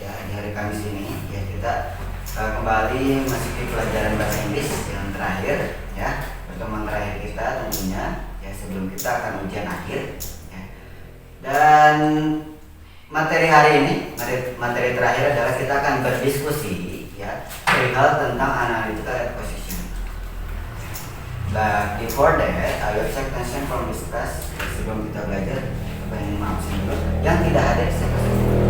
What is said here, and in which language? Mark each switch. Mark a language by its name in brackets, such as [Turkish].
[Indonesian] Ya, di hari Kamis ini ya kita kembali masih di pelajaran bahasa Inggris yang terakhir ya, pertemuan terakhir kita tentunya ya sebelum kita akan ujian akhir ya. Dan materi hari ini, materi terakhir adalah kita akan berdiskusi ya perihal tentang analytical acquisition. [English] But before that, I will take attention from this class. [Indonesian] Sebelum kita belajar, apa yang maaf dulu yang tidak ada di siapa saja?